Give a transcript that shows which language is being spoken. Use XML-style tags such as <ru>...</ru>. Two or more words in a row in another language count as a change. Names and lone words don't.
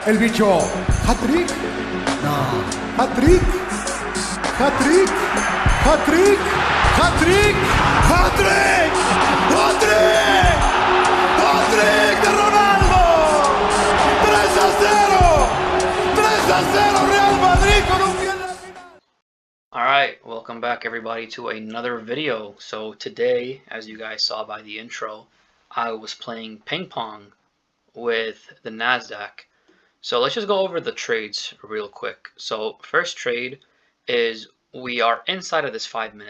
<es>El bicho, hat-trick, no, hat-trick, hat-trick, hat-trick, hat-trick, hat-trick, hat-trick, hat-trick de Ronaldo, 3-0, Real Madrid con un pie en la final.</es> <en>Alright, welcome back everybody to another video. So today, as you guys saw by the intro, I was playing ping pong with the NASDAQ. So let's just go over the trades real quick. So first trade is we are inside of this 5 minute.</en>